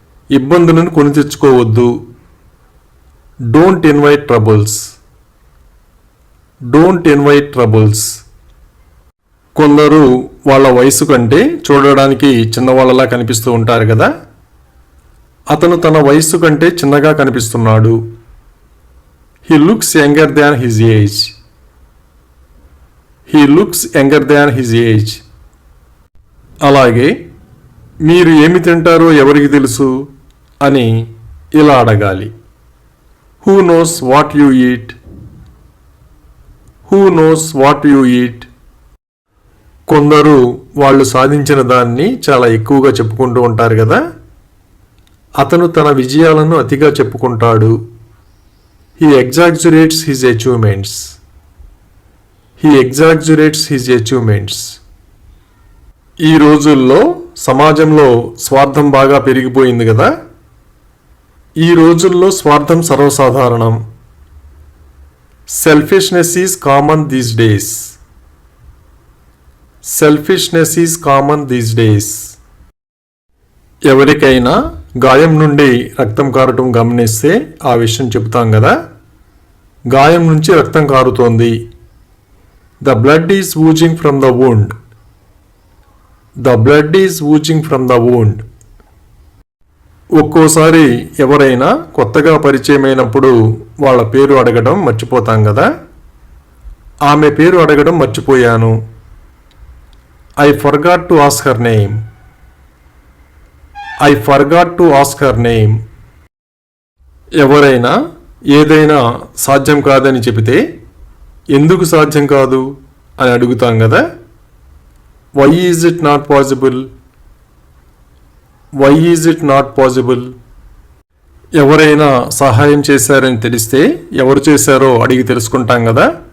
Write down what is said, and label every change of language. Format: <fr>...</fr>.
<te>ఇబ్బందులను కొని తెచ్చుకోవద్దు.</te> <en>Don't invite troubles. Don't invite troubles.</en> <te>కొందరు వాళ్ళ వయసు కంటే చూడడానికి చిన్నవాళ్ళలా కనిపిస్తూ ఉంటారు కదా. అతను తన వయసు కంటే చిన్నగా కనిపిస్తున్నాడు.</te> <en>He looks younger than his age. He looks younger than his age.</en> <te>అలాగే మీరు ఏమి తింటారో ఎవరికి తెలుసు అని ఇలా అడగాలి.</te> <en>Who knows what you eat? Who knows what you eat?</en> <te>కొందరు వాళ్ళు సాధించిన దాన్ని చాలా ఎక్కువగా చెప్పుకుంటూ ఉంటారు కదా. అతను తన విజయాలను అతిగా చెప్పుకుంటాడు.</te> <en>He exaggerates his achievements. He exaggerates his achievements.</en> <te>ఈ రోజుల్లో సమాజంలో స్వార్థం బాగా పెరిగిపోయింది కదా. ఈ రోజుల్లో స్వార్థం సర్వసాధారణం.</te> <en>Selfishness is common these days. Selfishness is common these days.</en> <te>ఎవరికైనా గాయం నుండి రక్తం కారటం గమనిస్తే ఆ విషయం చెబుతాం కదా. గాయం నుంచి రక్తం కారుతోంది.</te> <en>The blood is oozing from the wound. The blood is oozing from the wound.</en> <te>ఒక్కోసారి ఎవరైనా కొత్తగా పరిచయమైనప్పుడు వాళ్ళ పేరు అడగడం మర్చిపోతాం కదా. ఆమె పేరు అడగడం మర్చిపోయాను.</te> <en>I forgot to ask her name. I forgot to ask her name.</en> <te>ఎవరైనా ఏదైనా సాధ్యం కాదని చెబితే ఎందుకు సాధ్యం కాదు అని అడుగుతాం కదా.</te> <en>Why is it not possible, why is it not possible.</en> <te>ఎవరైనా సహాయం చేశారని తెలిస్తే ఎవరు చేశారో అడిగి తెలుసుకుంటాం కదా.</te>